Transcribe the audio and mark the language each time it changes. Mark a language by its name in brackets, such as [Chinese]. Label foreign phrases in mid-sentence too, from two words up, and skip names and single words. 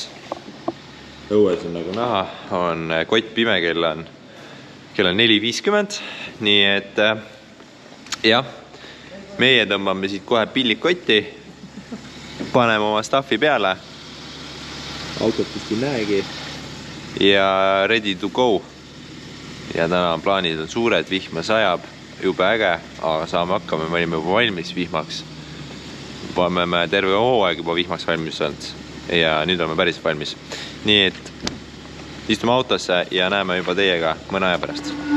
[Estonian] Õues on nagu näha, on kott pime, kell on 4:50. Nii et jah, meie tõmbame siit kohe pillikotti, paneme oma staffi peale. Autot vist ei näegi ja [English] ready to go. [Estonian] Ja täna plaanid on suured, vihma sajab, jube äge, aga saame hakkama, me olime juba valmis vihmaks. Me oleme terve hooaeg juba vihmaks valmis olnud ja nüüd oleme päris valmis. Nii et istume autosse ja näeme juba teiega mõne aja pärast.